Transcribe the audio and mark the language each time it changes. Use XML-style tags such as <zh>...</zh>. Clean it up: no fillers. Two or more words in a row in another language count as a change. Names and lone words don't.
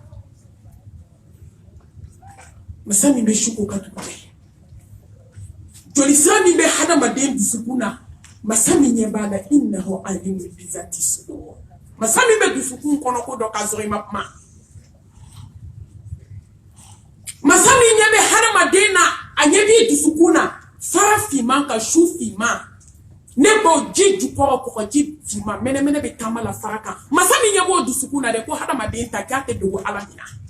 <bm>masa min bɛ su k'o ka dugu kɛ joli sira min bɛ hadamaden dusukun na masa min ɲɛ b'a la</bm> <ar>إنه عليم بذات الصدور</ar> <bm>masa min bɛ dusukun kɔnɔ ko dɔ ka sɔrɔ i ma kuma masa min ɲɛ bɛ hadamaden na a ɲɛ b'i dusukun na fara finman ka su finman ne b'o ji jukɔrɔ kɔgɔji finman mɛnɛmɛnɛ bɛ taama la fara kan masa min ɲɛ b'o dusukun na dɛ ko hadamaden ta k'a tɛ dogo ala min na</bm>